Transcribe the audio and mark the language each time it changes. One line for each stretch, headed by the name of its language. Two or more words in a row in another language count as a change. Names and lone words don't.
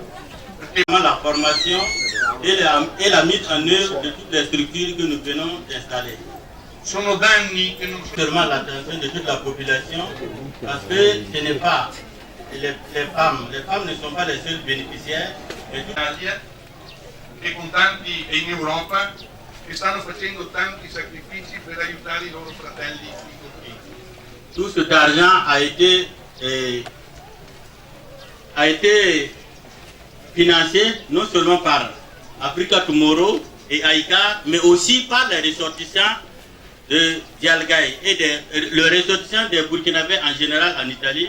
French: La formation et la mise en œuvre de toutes les structures que nous venons d'installer.
Italian: Sono danni che non
French: seulement l'attention de toute la population parce que ce n'est pas les femmes ne sont pas les seuls bénéficiaires
Italian: in Italia e con tanti e in Europa che stanno facendo tanti sacrifici per aiutare i loro fratelli più colpiti.
French: Tout cet argent a été financé non seulement par Africa Tomorrow et AICA, mais aussi par les ressortissants de Dialgaï et le ressortissant des Burkinabés en général en Italie.